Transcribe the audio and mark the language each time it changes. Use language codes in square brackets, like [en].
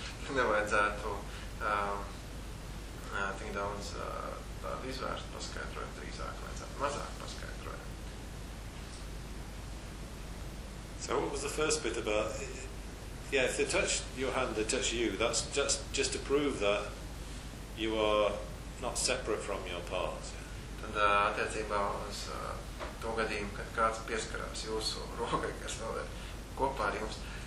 [lv] Nevajadzētu tik daudz tādu izvērst paskaidrojumu, drīzāk vajadzētu mazāk paskaidrojumu. [en] So what was the first bit about, if they touch your hand, they touch you, that's just to prove that you are not separate from your parts. [lv] tad attiecībā uz to gadījumu, kad kāds pieskarās jūsu rokai, kas vēl ir kopā ar jums.